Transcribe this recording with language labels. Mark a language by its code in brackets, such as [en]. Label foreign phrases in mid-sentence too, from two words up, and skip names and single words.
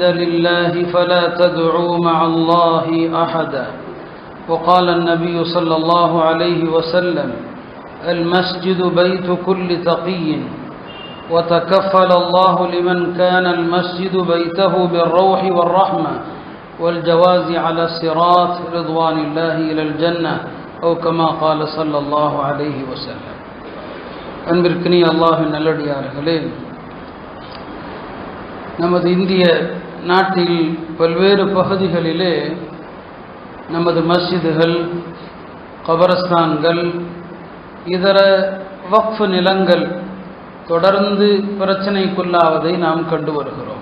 [ar] لله فلا تدعوا مع الله أحدا وقال النبي صلى الله عليه وسلم المسجد بيت كل تقي وتكفل الله لمن كان المسجد بيته بالروح والرحمة والجواز على الصراط رضوان الله إلى الجنة أو كما قال صلى الله عليه وسلم [ta] அன்பிற்கினிய அல்லாஹ்வின் நல்லடியார்களே, நமது இந்திய நாட்டில் பல்வேறு பகுதிகளிலே நமது மஸ்ஜிதுகள், கபரஸ்தான்கள், இதர வக்ஃப் நிலங்கள் தொடர்ந்து பிரச்சனைக்குள்ளாவதை நாம் கண்டு வருகிறோம்.